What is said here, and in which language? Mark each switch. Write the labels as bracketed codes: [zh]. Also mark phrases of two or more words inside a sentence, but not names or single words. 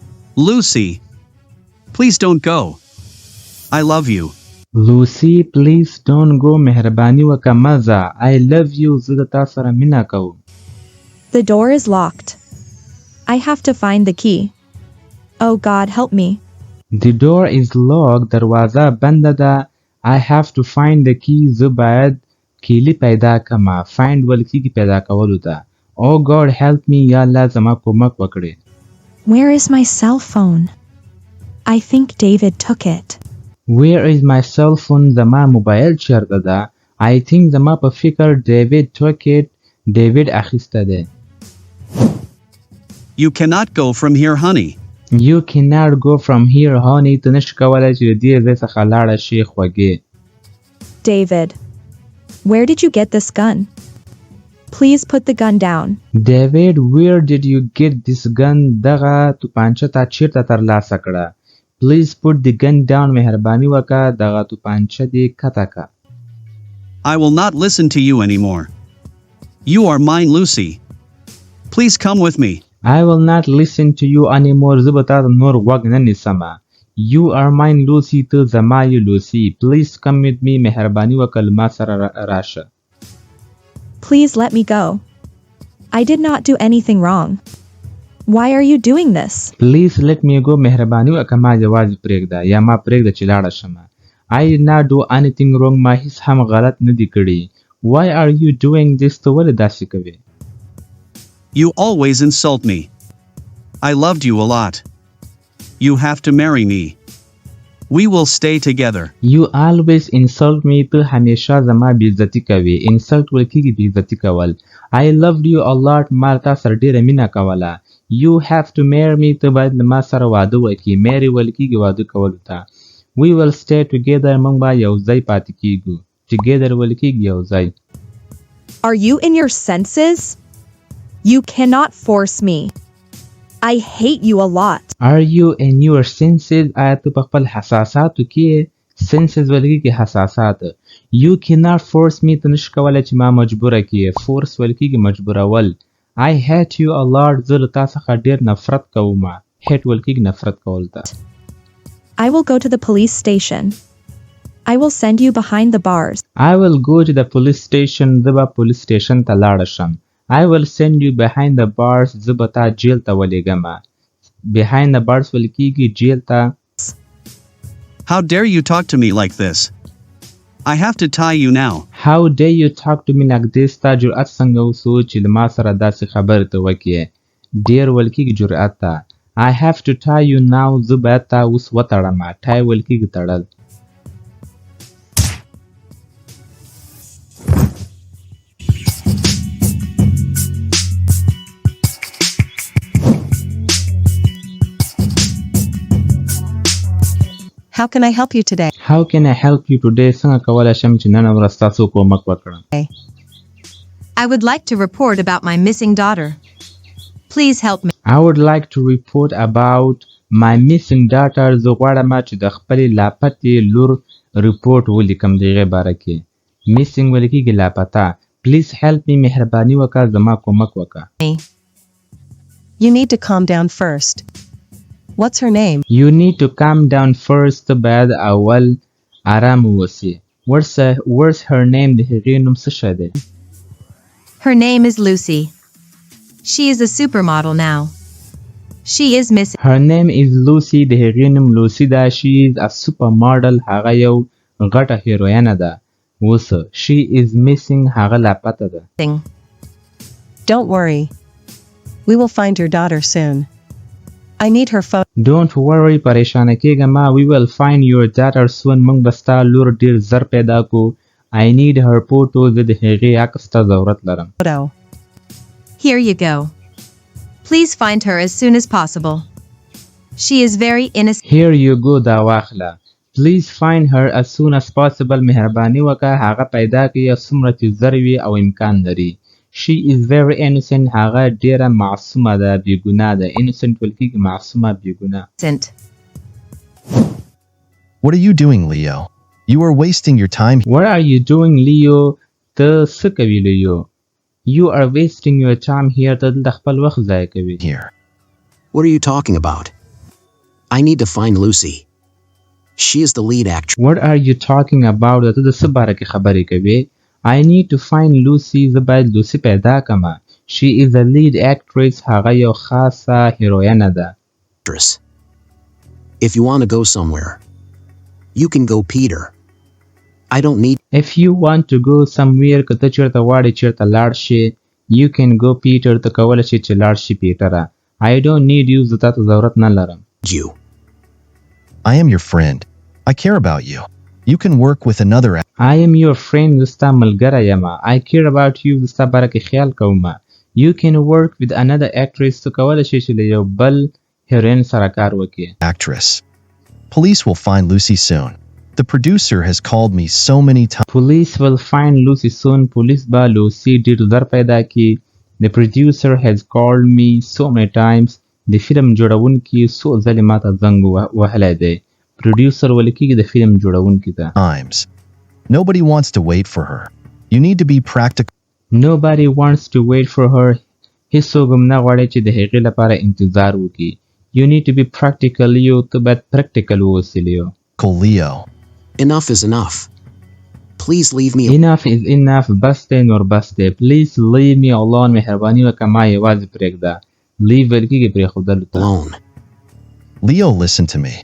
[en] Lucy, please don't go. I love you. Lucy, please don't go. [ps] مهرباني وکړه مه ځه. [en] I love you. [ps] زه د تا سره مینه کوم. [en] The door is locked. I have to find the key. Oh God, help me. The door is locked. [ps] دروازه بنده ده. [en] I have to find the key. [ps] زه باید کیلی پیدا کړم. Find ول کیږي پیدا کولو ته. [en] Oh God, help me. [ps] یا الله زما کومک وکړي. [en] Where is my cell phone? I think David took it. Where is my cell phone? [ps] زما موبایل چیرته ده؟ [en] I think [ps] زما په فکر [en] David took it. [ps] David اخیسته ده. [en] You cannot go from here, honey. You cannot go from here, honey. [ps] ته نشې کولی چې د دې ځای څخه لاړه شې خوږې. [en] David, where did you get this gun? Please put the gun down. David, where did you get this gun? [ps] دغه توپانچه تا چیرته ترلاسه کړه؟ [en] Please put the gun down. [ps] مهرباني وکړه دغه توپانچه دې کته کړه. [en] I will not listen to you anymore. You are mine, Lucy. Please come with me. I will not listen to you anymore. [ps] زه به تا ته نور غوږ نه نیسمه. [en] You are mine, Lucy. [ps] ته زما یې [en] Lucy. Please come with me. [ps] مهرباني وکړه له ما سره راشه. [en] Please let me go. I did not do anything wrong. Why are you doing this? Please let me go. [ps] مهرباني وکړه ما یوازې پرېږده یا ما پرېږده چې لاړه شمه. [en] I did not do anything wrong. [ps] ما هیڅ هم غلط نه دی کړی. [en] Why are you doing this? [ps] ته ولې داسې کوې؟ [en] You always insult me. I loved you a lot. You have to marry me. We will stay together. You always insult me. [ps] ته همیشه زما بېعزتي کوې. Insult ویل کېږي بېعزتي کول. [en] I loved you a lot. [ps] ما تا سره ډېره مینه کوله. [en] You have to marry me. [ps] ته باید له ما سره واده وکړې. marry ویل کېږي واده کولو ته. [en] We will stay together. [ps] موږ به یو ځای پاتې کېږو. Together ویل کېږي یو ځای. [en] Are you in your senses? You cannot force me. I hate you a lot. Are you in your senses? [ps] آیا ته په خپل حساساتو کې senses ویل کېږي حساسات. [en] You cannot force me. [ps] ته نشې کولی چې ما مجبوره کړې. force ویل کېږي مجبورول. [en] I hate you a lot. [ps] زه له تا څخه ډېر نفرت کوم. hate ویل کېږي نفرت کول ته. [en] I will go to the police station. I will send you behind the bars. I will go to the police station. [ps] زه به [en] police station [ps] ته لاړه شم. [en] I will send you behind the bars. [ps] زه به تا جیل ته ولېږم. [en] behind the bars [ps] ویل کېږي جیل ته. [en] How dare you talk to me like this? I have to tie you now. How dare you talk to me like this? [ps] تا جرأت څنګه وسو چې له ما سره داسې خبرې ته وکړې. dare ویل کېږي جرأت ته. [en] I have to tie you now. [ps] زه باید تا اوس وتړم. tie ویل کېږي تړل. [en] How can I help you today? How can I help you today? [ps] څنګه کولی شم چې نن ورځ تاسو کومک وکړم؟ [en] I would like to report about my missing daughter. Please help me. I would like to report about my missing daughter. [ps] زه غواړم چې د خپلې لاپتې لور رپورټ ولیکم د هغې باره کې. missing ویل کېږي لاپته. [en] Please help me. [ps] مهرباني وکړه زما کومک وکړه. [en] You need to calm down first. What's her name? You need to calm down first. [ps] باید اول آرام ووسې. [en] What's her name? [ps] د هغې نوم څه شی دی؟ [en] Her name is Lucy. She is a supermodel now. She is missing. Her name is Lucy. [ps] د هغې نوم لوسی ده. [en] She is a supermodel. [ps] هغه یو غټه هیروینه ده. اوس [en] she is missing. [ps] هغه لاپته ده. [en] Don't worry. We will find your daughter soon. I need her phone. Don't worry. [ps] پریشانه کېږه ما. [en] We will find your daughter soon. [ps] موږ به ستا لور ډېر زر پیدا کړو. [en] I need her photo. [ps] زه د هغې عکس ته ضرورت لرم. [en] Here you go. Please find her as soon as possible. She is very innocent. Here you go. [ps] دا واخله. [en] Please find her as soon as possible. [ps] مهرباني وکړه هغه پیدا کړي څومره چې زر وي او امکان لري. [en] She is very innocent. [ps] هغه ډیره معصومه ده. بېګناه ده. innocent ویل کېږي معصومه بېګناه. [en] What are you doing, Leo? You are wasting your time. What are you doing, Leo? [ps] ته څه کوې Leo? [en] You are wasting your time here. [ps] ته دلته خپل وخت ضایع کوې. [en] Here. What are you talking about? I need to find Lucy. She is the lead actress. What are you talking about? [ps] ته د څه باره کې خبرې کوي؟ [en] I need to find Lucy. [ps] زه باید لوسی پیدا کړم. [en] She is the lead actress. [ps] هغه یو خاصه هیروینه ده. [en] If you want to go somewhere, you can go Peter. I don't need. If you want to go somewhere, [ps] که ته چیرته غواړې چیرته لاړ شې, [en] you can go Peter. [ps] ته کولی شې چې لاړ شې پیټره. [en] I don't need you. [ps] زه تاته ضرورت نه لرم. [en] You. I am your friend. I care about you. You can work with another. I am your friend. [ps] زه ستا ملګری یم. [en] I care about you. [ps] زه ستا باره کې خیال کوم. [en] You can work with another actress. [ps] ته کولی شې چې له یو بل هیروین سره کار وکړې. [en] Actress. Police will find Lucy soon. The producer has called me so many times. Police will find Lucy soon. [ps] Police با لوسی ډیر زر پیدا کی. [en] The producer has called me so many times. [ps] د فلم جوړونکي څو ځلې ماته زنګ وهلی دی. producer ویل کېږي د فلم جوړونکي ته. [en] Times. Nobody wants to wait for her. You need to be practical. Nobody wants to wait for her. [ps] هیڅوک هم نه غواړي چې د هغې لپاره انتظار وکړي. [en] You need to be practical. [ps] یو ته باید practical واوسې لیو. [en] Leo. Enough is enough. Please leave me Enough is enough. [ps] بس دی نور بس دی. [en] Please leave me alone. [ps] مهرباني وکړه ما یوازې پرېږده. Leave ویل کېږي پرېښودلو ته. [en] alone. Leo, listen to me.